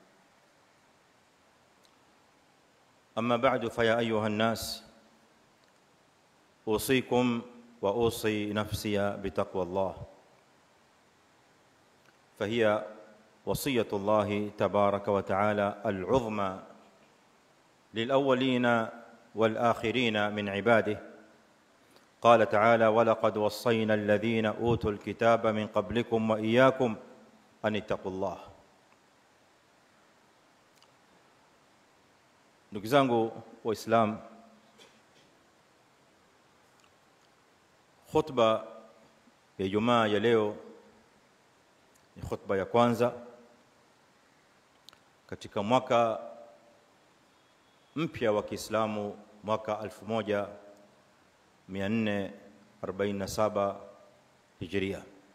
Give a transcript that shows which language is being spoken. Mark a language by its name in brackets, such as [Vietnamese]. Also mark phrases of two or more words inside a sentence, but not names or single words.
[Arabic] أما بعد فيا أيها الناس أوصيكم وأوصي نفسي بتقوى الله، فهي وصية الله تبارك وتعالى العظمى للأولين والآخرين من عباده. قال تعالى: ولقد وصينا الذين أوتوا الكتاب من قبلكم وإياكم أن اتقوا الله. [Swahili] Ndugu zangu Waislamu, khutba ya Ijumaa ya leo ni khutba ya kwanza katika mwaka mpya wa Kiislamu, mwaka 1447 Hijria.